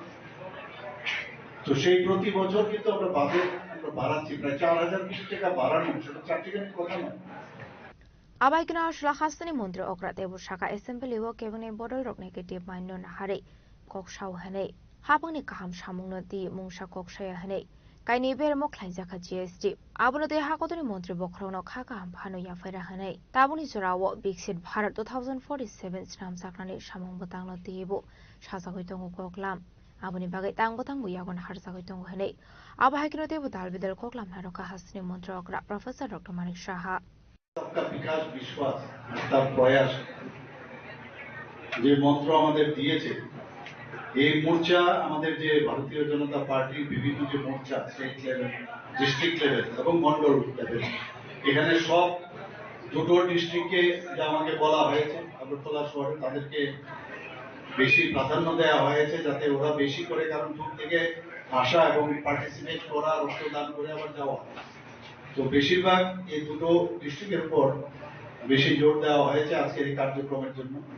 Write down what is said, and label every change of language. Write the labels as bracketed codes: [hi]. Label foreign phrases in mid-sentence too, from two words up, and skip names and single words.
[bn] তো সেই প্রতি বছর কিন্তু আমরা বাজেট আমরা বাড়াচ্ছি, প্রায় 4,000 কোটি টাকা বাড়ানো, সেটা চারটিখানি কথা নয়। [trp] আবাইকনা আসলা হাসনি মন্ত্রী অগ্রাতে বসাকা এসেম্বলি ও কেবনে বদল রক [en] negative mind [trp] হারে ককসাও হানে হাবাंनि गाहाम सामुंनति मुंसा कक्साया हनै काइनि बेरमो ख्लाइजाखा जीएसटी आबनो दे हाकतनि मन्त्री बख्रावनो खाका हामफानो याफायरा हनै ताबुनि जराव [hi] विकसित भारत [trp] 2047 स्नाम साकनानि सामुं बतांनो देबो साजागै दङ कक्लाम आबनि बागै तांबो यागन हारजागै दङ हनै आबाहायकिनो देबो दालबिदल कक्लाम नारका हासनि मन्त्री अग्रा प्रोफेसर डॉक्टर मानिक साहा [hi] सबका विकास विश्वास [bn] তার প্রয়াস যে মন্ত্র আমাদের দিয়েছে, এই মোর্চা আমাদের যে ভারতীয় জনতা পার্টির বিভিন্ন যে মোর্চা [en] state level, district level [bn] এবং মন্ডল লেভেল, এখানে সব দুটো ডিস্ট্রিক্টে যা আমাকে বলা হয়েছে আগরতলা শহরে তাদেরকে বেশি প্রাধান্য দেওয়া হয়েছে যাতে ওরা বেশি করে, কারণ দূর থেকে আসা এবং পার্টিসিপেট করা, রক্তদান করে আবার যাওয়া, তো বেশিরভাগ এই দুটো ডিস্ট্রিক্টের উপর বেশি জোর দেওয়া হয়েছে আজকের এই কার্যক্রমের জন্য।